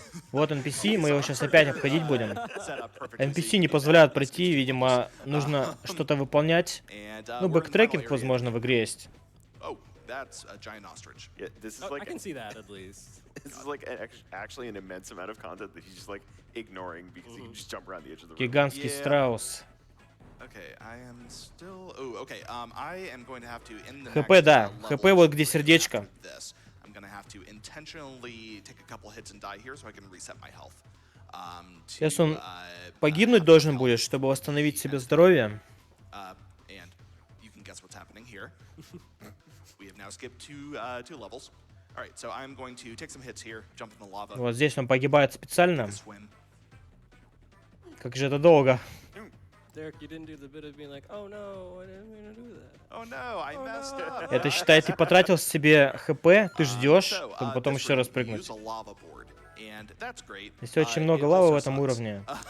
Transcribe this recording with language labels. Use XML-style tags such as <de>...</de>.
<ru>Вот NPC, мы его сейчас опять обходить будем. NPC не позволяют пройти, видимо, нужно что-то выполнять. Ну, бэктрекинг, возможно, в игре есть.</ru> <en>Oh, that's a giant ostrich. Yeah, this is I like can see that at least. this is like actually an immense amount of content that he's just like ignoring because he can just jump around the edge of the room.</en> <ru>Гигантский страус.</ru> <en>Okay, I am still. Oh, okay. I am going to have to in the</en> <ru>ХП, да. ХП вот где сердечко.</ru> <en>I'm gonna have to intentionally take a couple hits and die here so I can reset my health.</en> <ru>Сейчас он погибнуть должен будет, чтобы восстановить себе здоровье.</ru> <en>And you can guess what's happening here. We have now skipped two levels. All right, so I'm going to take some hits here, jump in the lava.</en> <ru>Вот здесь он погибает специально.</ru> <en>Swim.</en> <ru>Как же это долго.</ru> <en>Derek, you didn't do the bit of being like, oh no, I didn't mean to do that. Oh no, I messed up.</en> <ru>Это считай, ты потратил себе ХП, ты ждешь, чтобы потом еще раз прыгнуть. Здесь очень много лавы в этом уровне.</ru>